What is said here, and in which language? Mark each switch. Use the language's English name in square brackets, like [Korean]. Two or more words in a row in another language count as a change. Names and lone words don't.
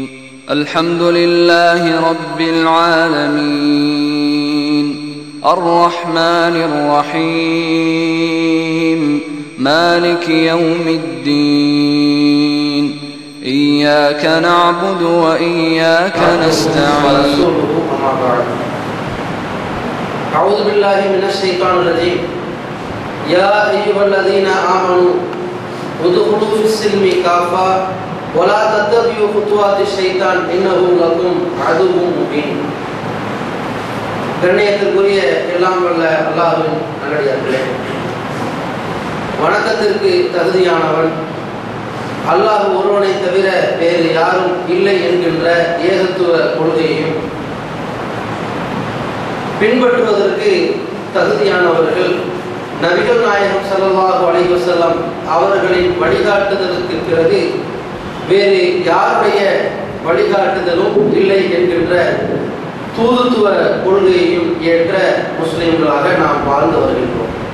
[Arabic] الحمد لله رب العالمين الرحمن الرحيم مالك يوم الدين إياك نعبد وإياك نستعين. أعوذ بالله من الشيطان الرجيم. يا أيها الذين آمنوا ادخلوا في السلم كافة ولا تتبعوا خطوات الشيطان إنه لكم عدو مبين. [Tamil] கண்ணியத்திற்குரிய எல்லாம் வல்ல அல்லாஹ்வின் நல்லடியார்களே, வணக்கத்திற்கு தகுதியானவன் அல்லாஹ் ஒருவனை தவிர வேறு யாரும் இல்லை என்கின்ற ஏகத்துவ கொள்கையையும் பின்பற்றுவதற்கு தகுதியானவர்கள் நபிகள் நாயகம் [Arabic] صلى الله عليه وسلم [Tamil] அவர்களின் வழிகாட்டுதலுக்கு பிறகு வேறு யாருடைய வழிகாட்டுதலும் இல்லை என்கின்ற தூதுத்துவ கொள்கையையும் ஏற்ற முஸ்லிம்களாக நாம் வாழ்ந்து வருகின்றோம்.